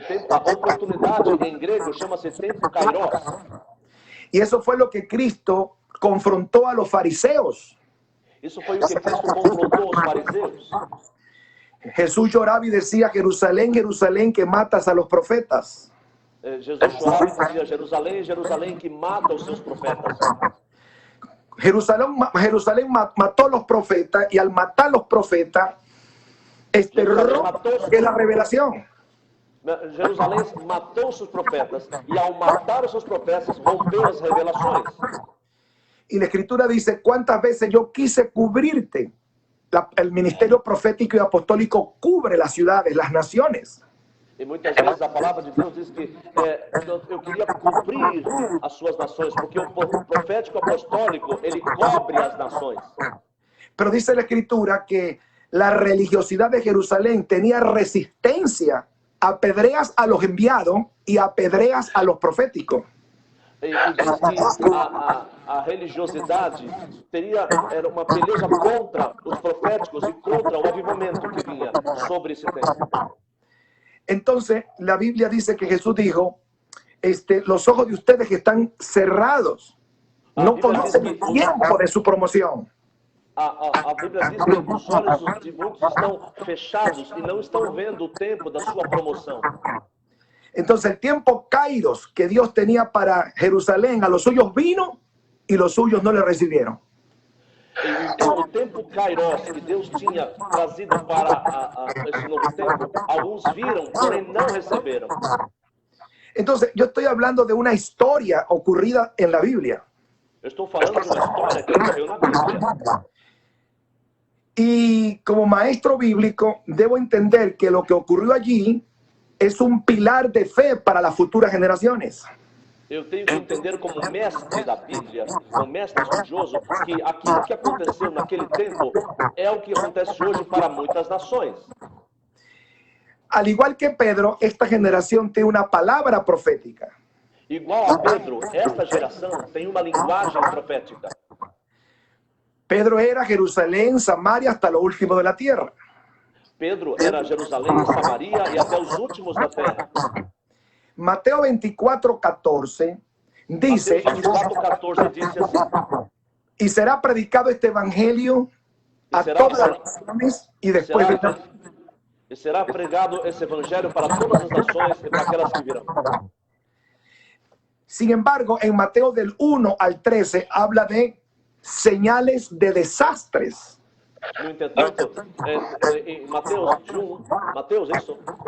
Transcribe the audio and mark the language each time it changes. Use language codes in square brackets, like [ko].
[pt] A oportunidade em grego chama-se tempo kairos. [es] Y eso fue lo que Cristo confrontó a los fariseos. [pt] Isso foi o que Cristo confrontou os fariseus. [es] Jesús lloraba y decía, Jerusalén, Jerusalén, que matas a los profetas. [pt] Jesus chorava e dizia, Jerusalém, Jerusalém, que mata os seus profetas. [es] Jerusalén mató a los profetas y al matar a los profetas, rompe la revelación. [pt] Jerusalém matou seus profetas e ao matar os seus profetas rompeu as revelações. [es] Y la escritura dice, ¿cuántas veces yo quise cubrirte? El ministerio profético y apostólico cubre las ciudades, las naciones. [pt] E muitas vezes a palavra de Deus diz que eu queria cobrir as suas nações, porque o profético apostólico, ele cobre as nações. [es] Pero dice la escritura que la religiosidad de Jerusalén tenía resistencia, apedreas a los enviados y apedreas a los proféticos. [pt] E diz que a religiosidade era uma peleja contra os proféticos e contra o avivamento que vinha sobre esse tempo. [es] Entonces, la Biblia dice que Jesús dijo, los ojos de ustedes que están cerrados, no conocen el tiempo de su promoción. [pt] A Bíblia diz que os olhos de muitos estão fechados e não estão vendo o tempo da sua promoção. [es] Entonces, el tiempo kairos que Dios tenía para Jerusalén, a los suyos vino y los suyos no le recibieron. [pt] Então, o tempo kairos que Deus tinha trazido para esse novo tempo, alguns viram, porém não receberam. [es] Entonces, yo estoy hablando de una historia ocurrida en la Biblia. [pt] Eu estou falando de uma história que ocorreu na Bíblia. [es] Y como maestro bíblico, debo entender que lo que ocurrió allí es un pilar de fe para las futuras generaciones. [pt] eu tenho que entender como mestre da Bíblia, como mestre estudioso, que aquilo que aconteceu naquele tempo é o que acontece hoje para muitas nações. [es] Al igual que Pedro, esta generación tiene una palabra profética. [pt] Igual a Pedro, esta geração tem uma linguagem profética. [es] Pedro era Jerusalén, Samaria, hasta lo último de la tierra. [pt] Pedro era Jerusalém, Samaria e até os últimos da terra. [es] Mateo 24:14 dice, [pt] Mateus 24:14 diz assim: [es] y será predicado este evangelio a todas las naciones y después vendrá. [pt] será pregado esse evangelho para todas as nações e para aquelas que virão. [es] Sin embargo, en Mateo del 1 al 13 habla de señales de desastres. [pt] No entanto, em Mateus, isso?